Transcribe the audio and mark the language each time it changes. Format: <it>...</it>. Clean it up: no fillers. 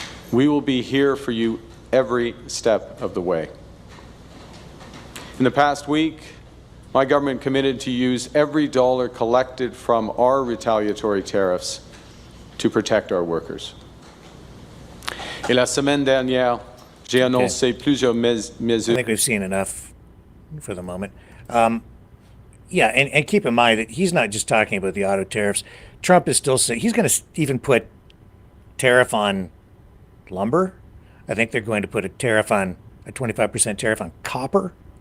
<en>We will be here for you every step of the way. In the past week, my government committed to use every dollar collected from our retaliatory tariffs to protect our workers.</en> <fr>Et la semaine dernière, j'ai annoncé plusieurs</fr> <en>I</en> <fr>mesures.</fr> <en>think we've seen enough for the moment. Yeah, and keep in mind that he's not just talking about the auto tariffs. Trump is still saying he's going to even put tariff on lumber. I think they're going to put a 25% tariff on copper.</en>